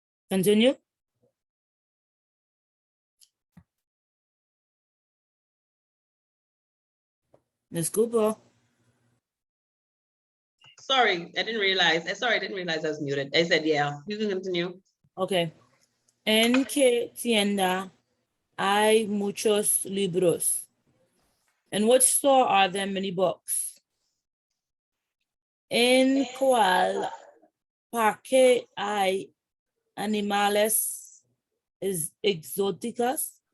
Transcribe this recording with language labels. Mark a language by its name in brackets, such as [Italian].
[English] Continue. Ms. Cooper. Sorry, I didn't realize. Sorry, I didn't realize I was muted. I said, yeah, you can continue. Okay. [Spanish] En qué tienda hay muchos libros? [English] In which store are there many books? [Spanish] En cuál parque hay animales exóticos?